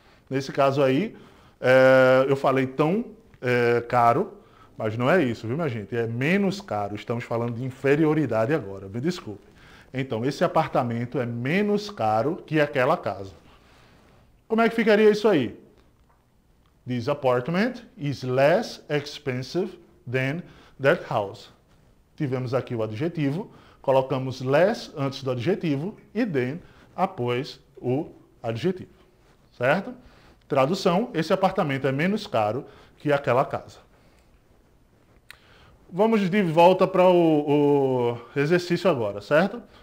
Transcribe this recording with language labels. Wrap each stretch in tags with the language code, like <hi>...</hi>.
<pt>Nesse caso aí, eu falei tão caro, mas não é isso, viu, minha gente? É menos caro. Estamos falando de inferioridade agora, me desculpe. Então, esse apartamento é menos caro que aquela casa. Como é que ficaria isso aí?</pt> <en>This apartment is less expensive than that house.</en> <pt>Tivemos aqui o adjetivo, colocamos less antes do adjetivo e then após o adjetivo, certo? Tradução, esse apartamento é menos caro que aquela casa. Vamos de volta para o exercício agora, certo?</pt>